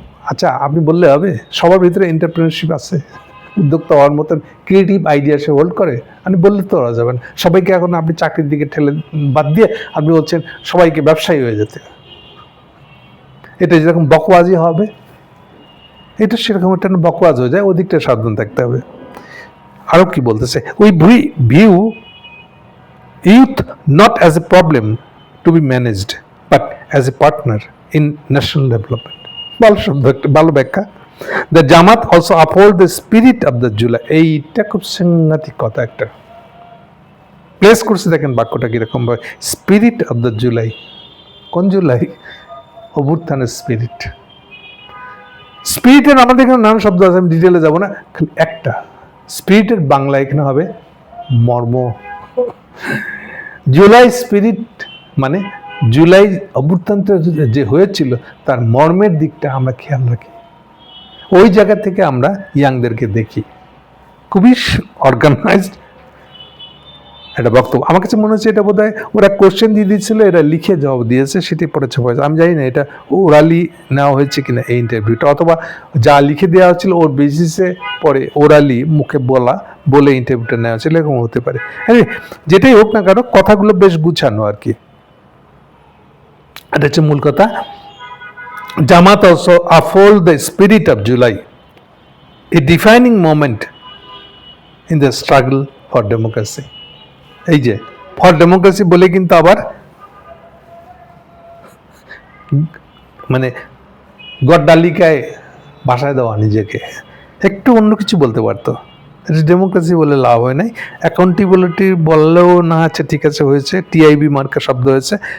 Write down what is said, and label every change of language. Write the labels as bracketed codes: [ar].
[bn] আচ্ছা, আপনি বললে হবে? সবার ভিতরে এন্টারপ্রেনারশিপ আছে, উদ্যোক্তা হওয়ার মতন ক্রিয়েটিভ আইডিয়া সে হোল্ড করে। আপনি বললে তো ওরা যাবেন। সবাইকে এখন আপনি চাকরির দিকে ঠেলে বাদ দিয়ে আপনি বলছেন সবাইকে ব্যবসায়ী হয়ে যেতে। এটা যেরকম বকবাজি হবে, এটা সেরকম একটা বকবাজ হয়ে যায়। ওদিকটা সাবধান থাকতে হবে। আরো কি বলতেছে, [en] We view youth not as a problem to be managed but as a partner in national development. [bn] ভালো শব্দ, একটা ভালো ব্যাখ্যা। [en] The Jamaat also uphold the spirit of the July. [bn] এইটা খুব সাংঘাতিক কথা একটা প্লেস করছে। দেখেন বাক্যটা কিরকম ভাবে, [en] Spirit of the July. [bn] কোন জুলাই? অভ্যুত্থানের স্পিরিট। স্পিরিটের আমাদের এখানে নানান শব্দ আছে, আমি ডিটেলে যাবো না। একটা স্পিরিটের বাংলা এখানে হবে মর্ম। জুলাই স্পিরিট মানে জুলাই অভ্যুত্থানটা যে হয়েছিল তার মর্মের দিকটা আমরা খেয়াল রাখি। ওই জায়গা থেকে আমরা ইয়াংদেরকে দেখি। খুবই অর্গানাইজড একটা বক্তব্য। আমার কাছে মনে হচ্ছে এটা বোধহয় ওরা কোশ্চেন দিয়ে দিয়েছিল, এরা লিখে জবাব দিয়েছে, সেটি পরে ছাপা হয়েছে। আমি জানি না এটা ওরালি নেওয়া হয়েছে কিনা এই ইন্টারভিউটা, অথবা যা লিখে দেওয়া হচ্ছিল ওর বেসিসে পরে ওরালি মুখে বলে ইন্টারভিউটা নেওয়া হচ্ছিল, এরকম হতে পারে। হ্যাঁ, যেটাই হোক না কেন কথাগুলো বেশ গুছানো আর কি। এটা হচ্ছে মূল কথা। [en] Jamaat also uphold the spirit of July, a defining moment in the struggle for democracy. [bn] এই যে ফর ডেমোক্রেসি বলে কিন্তু আবার মানে গড্ডালিকায় ভাষায় দেওয়া নিজেকে, একটু অন্য কিছু বলতে পারতো। ডেমোক্রেসি বলে লাভ হয় নাই। অ্যাকাউন্টেবিলিটি বললেও না, আচ্ছা ঠিক আছে হয়েছে, টিআইবি মার্কা শব্দ হয়েছে।